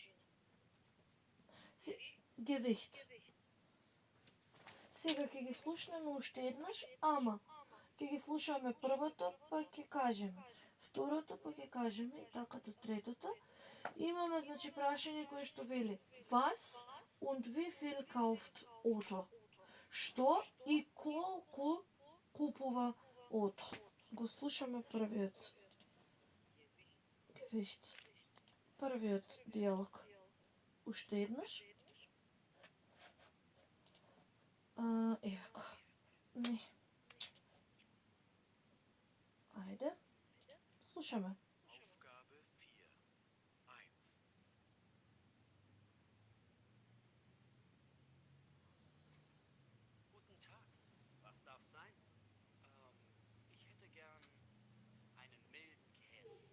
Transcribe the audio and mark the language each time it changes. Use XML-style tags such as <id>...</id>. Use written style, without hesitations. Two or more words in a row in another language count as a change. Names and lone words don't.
<de>Gewicht.</de> <mk>Сега ќе ги слушнеме уште еднаш, ама ќе ги слушаме првото, па ќе кажеме второто, па ќе кажеме и така до третото. Имаме, значи, прашање кое што вели</mk> <de>Was und wie viel kauft Otto?</de> <mk>Што и колку купува Ото? Го слушаме првиот Gewicht. Првиот диалог. Уште еднаш. Еве го. Не. Ајде. Слушаме.</mk> <de>Aufgabe 4. 1. Guten Tag. Was darf sein? Ich hätte gern einen milden Käse.</de>